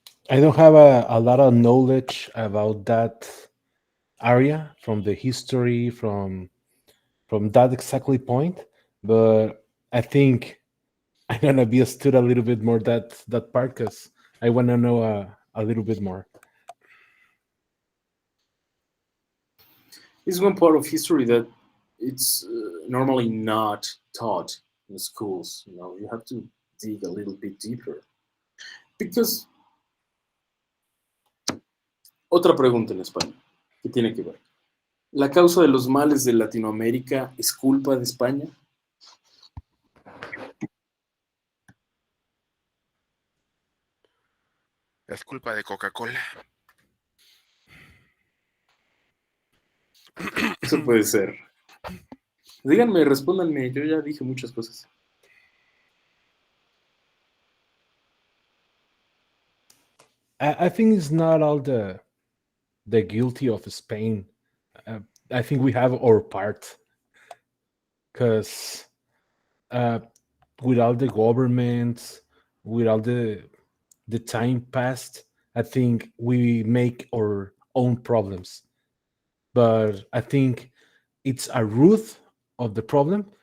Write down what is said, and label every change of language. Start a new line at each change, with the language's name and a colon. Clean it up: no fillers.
English: I don't have a lot of knowledge about that area from the history from that exactly point, but I think I'm gonna be a student a little bit more that part because I want to know a little bit more. It's one part of history that it's normally not taught in schools. You know, you have to dig a little bit deeper. Because
Spanish: otra pregunta en España que tiene que ver. ¿La causa de los males de Latinoamérica es culpa de España? Es culpa de Coca-Cola. Eso puede ser. Díganme, respóndanme, yo ya dije muchas cosas.
English: I think it's not all the guilty of Spain. Uh, I think we have our part because with all the governments, with all the time passed, I think we make our own problems. But I think it's a root of the problem,